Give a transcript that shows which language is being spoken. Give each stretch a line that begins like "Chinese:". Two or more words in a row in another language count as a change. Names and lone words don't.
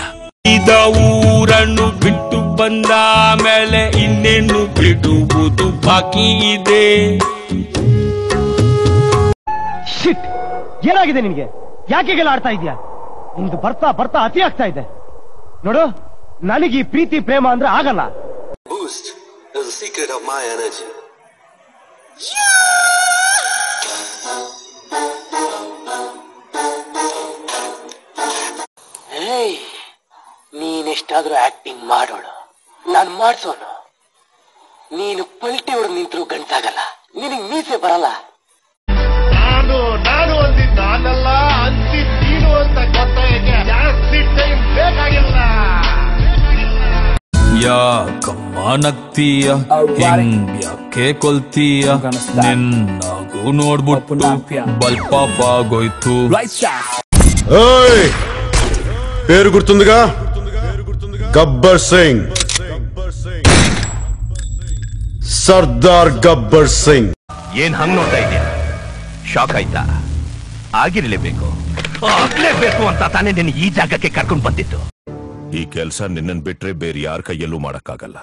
Kannada: ಊರನ್ನು ಬಿಟ್ಟು ಬಂದ ಮೇಲೆ ಇನ್ನೇನು ಬಿಡುವುದು ಬಾಕಿ ಇದೆ. ಶಿಟ್, ಏನಾಗಿದೆ ನಿನ್ಗೆ? ಯಾಕೆಗೆಲ್ಲ ಆಡ್ತಾ ಇದೀಯಾ? ನಿಮ್ದು ಬರ್ತಾ ಬರ್ತಾ ಅತಿ ಆಗ್ತಾ ಇದೆ ನೋಡು. ನನಗೆ ಪ್ರೀತಿ ಪ್ರೇಮ ಅಂದ್ರೆ ಆಗಲ್ಲ.
English: Boost is the secret of my energy.
Kannada: Hey, ನೀನೆಷ್ಟಾದ್ರೂ ಆಕ್ಟಿಂಗ್ ಮಾಡೋಣ, ನಾನು ಮಾಡ್ಸೋನು. ನೀನು ಪಲ್ಟಿ ಹೊಡೆದು ನಿಂತರೂ ಗಂಟಾಗಲ್ಲ, ನಿನಗ್ ಮೀಸೆ ಬರಲ್ಲ. ನಾನು ಅಂದಿದ್ದು ನಾನಲ್ಲ, ಅಂತಿದ್ದು ನೀನು ಅಂತ ಗೊತ್ತಾಗಕ್ಕೆ ಜಾಸ್ತಿ ಟೈಮ್ ಬೇಕಾಗಿಲ್ಲ. ಯಾಕಮ್ಮ ನಗ್ತೀಯ, ಹಿಂಗ್ ಯಾಕೆ ಕೊಲ್ತೀಯ? ನಿನ್ನಾಗೂ ನೋಡ್ಬಿಟ್ಟು ಬಲ್ಪಾಪ್ ಆಗೋಯ್ತು.
Telugu: పేరు గుర్తుందిగా? గబ్బర్ సింగ్,
Kannada: ಸರ್ದಾರ್ ಗಬ್ಬರ್ ಸಿಂಗ್. ಏನ್ ಹಂಗ್ ನೋಡ್ತಾ ಇದೆಯಾ? ಶಾಕ್ ಆಯ್ತಾ? ಆಗಿರ್ಲೇಬೇಕು, ಆಗ್ಲೇಬೇಕು ಅಂತ ತಾನೇ ನಿನ್ನ ಈ ಜಾಗಕ್ಕೆ ಕರ್ಕೊಂಡು ಬಂದಿತ್ತು. ಈ ಕೆಲಸ ನಿನ್ನನ್ ಬಿಟ್ರೆ ಬೇರೆ ಯಾರ ಕೈಯಲ್ಲೂ ಮಾಡಕ್ಕಾಗಲ್ಲ.